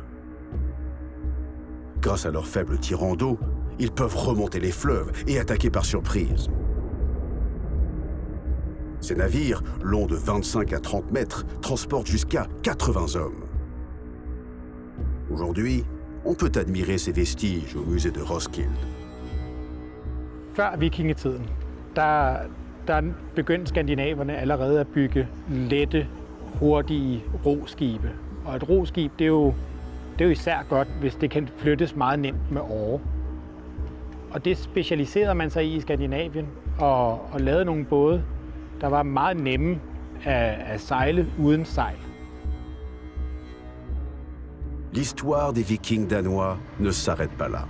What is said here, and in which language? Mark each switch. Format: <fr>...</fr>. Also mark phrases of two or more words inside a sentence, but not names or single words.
<fr>Grâce à leur faible tirant d'eau, ils peuvent remonter les fleuves et attaquer par surprise. Ces navires, longs de 25 à 30 mètres, transportent jusqu'à 80 hommes. Aujourd'hui, on peut admirer ces vestiges au musée de Roskilde.</fr> <da>Før vikingetiden, der begyndte skandinaverne allerede at bygge lette, hurtige roskibe. Og et roskib, det er jo især godt, hvis det kan flyttes meget nemt med åre. Og det specialiserede man sig i Skandinavien og lavede nogle både, der var meget nemme at sejle uden sejl.</da> <fr>L'histoire des Vikings danois ne s'arrête pas là.</fr>